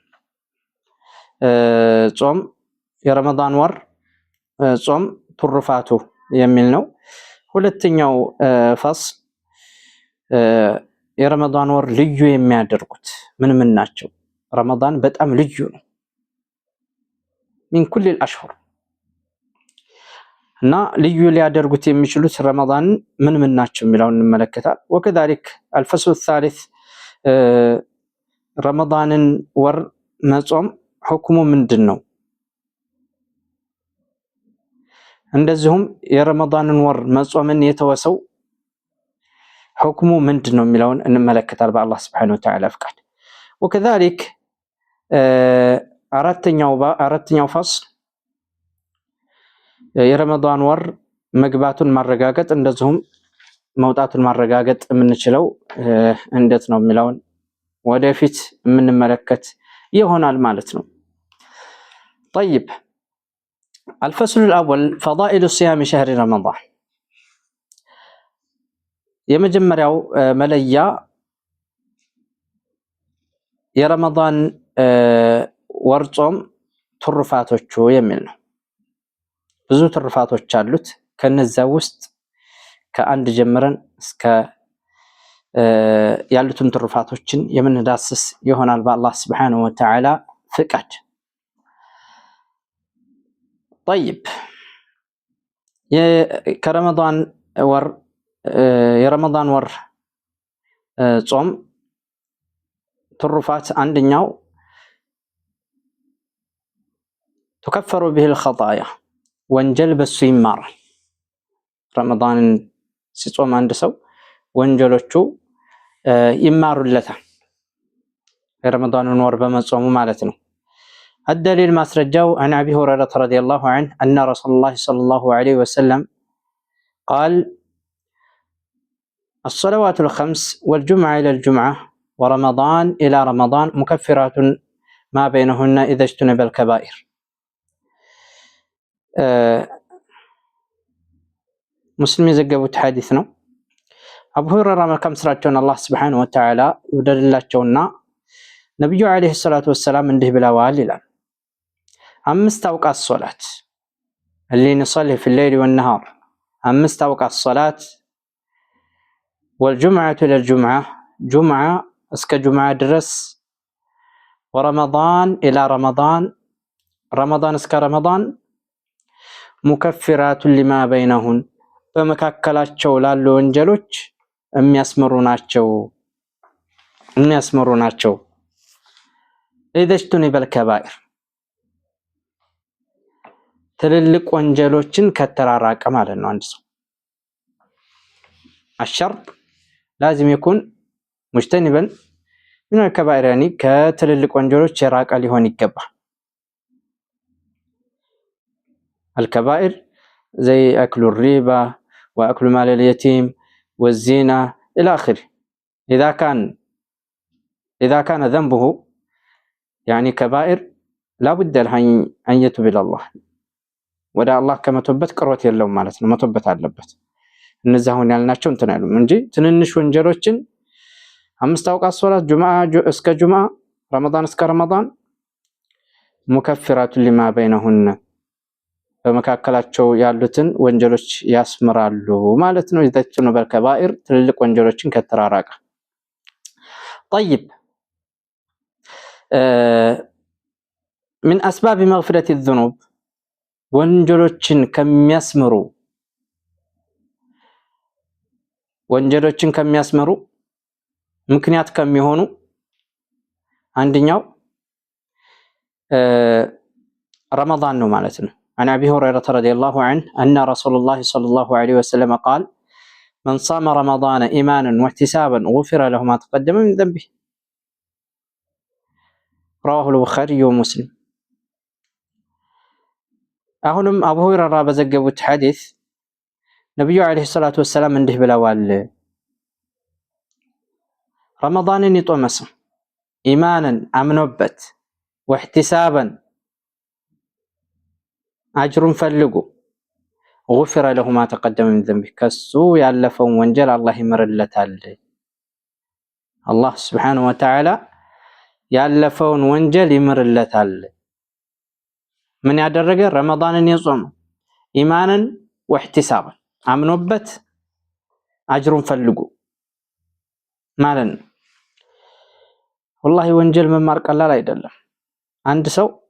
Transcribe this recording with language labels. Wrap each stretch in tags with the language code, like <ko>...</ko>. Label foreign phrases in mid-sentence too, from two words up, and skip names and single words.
<am>ጾም የረመዳን ወር ጾም ትሩፋቱ የሚል ነው። ሁለተኛው ፈስል የረመዳን ወር ልዩ የሚያደርጉት ምን ናቸው? ረመዳን በጣም ልዩ ነው</am> <ar>من كل الاشهر</ar> <am>እና ልዩ ሊያደርጉት የሚችሉት ረመዳን ምን ናቸው የሚለውን እንመለከታለን።</am> <ar>وكذلك الفصل الثالث</ar> <am>ረመዳንን ወር መጾም ሁክሙ ምንድነው፣ እንደዚሁም የረመዳንን ወር መጾምን የተወሰው ሁክሙ ምንድነው የሚለውን እንመለከታለን በአላህ</am> <ar>سبحانه وتعالى</ar> <am>ፍቃድ። وكذلك አራተኛው ፈስል የረመዳን ወር መግባቱን ማረጋገጥ እንደዚሁም መውጣቱን ማረጋገጥ የምንችለው እንዴት ነው የሚለውን ወደፊት የምንመለከት ይሆናል ማለት ነው።</am> <ar>طيب الفصل الأول فضائل صيام شهر رمضان.</ar> <am>የመጀመሪያው መለያ የረመዳን ወር ጾም ትሩፋቶቹ የሚል ነው። ብዙ ትሩፋቶች አሉት። ከነዛ ውስጥ ከአንድ ጀምረን እስከ ያሉትን ትሩፋቶችን የምንዳስስ ይሆናል በአላህ</am> <ar>سبحانه وتعالى</ar> <am>ፍቃድ። طيب የረመዳን ወር ጾም ትሩፋት አንደኛው</am> <ar>تكفر به الخطايا</ar> <am>ወንጀል በሱ ይማራል። ረመዳንን ሲጾም አንድ ሰው ወንጀሎቹ ይማሩለታል የረመዳንን ወር በመጾሙ ማለት ነው። الدليل ማስረጃው</am> <ar>عن ابي هريره رضي الله عنه ان رسول الله صلى الله عليه وسلم قال الصلوات الخمس والجمعة إلى الجمعة ورمضان إلى رمضان مكفرات ما بينهن إذا اجتنب الكبائر.</ar> <am>مسلم የዘገቡት ሐዲስ ነው። አቡ ሁረይራ መልካም ስራቸውን አላህ</am> <ar>سبحانه وتعالى</ar> <am>ይወደድላቸውና ነብዩ</am> <ar>عليه الصلاة والسلام</ar> <am>እንዲህ ብለዋል ይላል። 5</am> <ar>أوقات صلاة اللي نصلي في الليل والنهار</ar> <am>5</am> <ar>أوقات صلاة والجمعة إلى الجمعة جمعة</ar> <am>እስከ ጁምዓ ድረስ</am> <ar>ورمضان إلى رمضان رمضان እስከ رمضان مكفرات لما بينهن</ar> <am>በመካከላቸው ላሉ ወንጀሎች የሚያስመሩ ናቸው</am> <ar>إذا اجتنب الكبائر</ar> <am>ትልልቅ ወንጀሎችን ከተራራቀ ማለት ነው። አንድ ሰው</am> <ar>الشرط لازم يكون مجتنبا من الكبائر يعني</ar> <am>ትልልቅ ወንጀሎች የራቀ ሊሆን ይገባል።</am> <ar>الكبائر زي أكل الربا وأكل مال اليتيم والزنا إلى آخره. إذا كان ذنبه يعني كبائر لا بد له أن يتوب إلى الله ወደ</ar> <am>አላህ ከመተውበት ቅርበት የለውም ማለት ነው። መተውበት አለበት። እነዚህ አሁን ያልናቸው እንትን አይሉም እንጂ ትንንሽ ወንጀሎችን 5</am> <ar>أوقات صلاة</ar> <am>ጁምዓ እስከ ጁምዓ ረመዳን እስከ ረመዳን</am> <ar>مكفرات لما بينهن</ar> <am>በመካከላቸው ያሉትን ወንጀሎች ያስምራሉ ማለት ነው።</am> <ar>يجتنب الكبائر</ar> <am>ትልልቅ ወንጀሎችን ከተራራቀ طيب</am> <ar>من أسباب مغفرة الذنوب</ar> <am>ወንጀሎችን ከሚያስመሩ ምክንያት ከሚሆኑ አንደኛው ረመዳን ነው ማለት ነው።</am> <ar>عن أبي هريرة رضي الله عنه أن رسول الله صلى الله عليه وسلم قال من صام رمضان إيمانا واحتسابا غفر له ما تقدم من ذنبه رواه البخاري ومسلم.</ar> <am>አሁንም አቡ ሁረይራ በዘገቡት ሐዲስ ነብዩ</am> <ar>عليه الصلاة والسلام</ar> <am>እንዲህ ብለዋል። ረመዳንን የጾመ ሰው ኢማንን አምኖበት ወህቲሳበን አጅሩን ፈልጎ</am> <ar>غفر له ما تقدم من ذنبه</ar> <am>ከሱ ያለፈውን ወንጀል አላህ ይምርለታል። አላህ</am> <ar>سبحانه وتعالى</ar> <am>ያለፈውን ወንጀል ይምርለታል። ምን ያደረገ ረመዳንን የጾመ</am> <ar>إيمانا واحتسابا</ar> <am>አምኖበት አጅሩን ፈልጎ ማለት ነው። ወላሂ ወንጀል መማር ቀላል አይደለም። አንድ ሰው</am>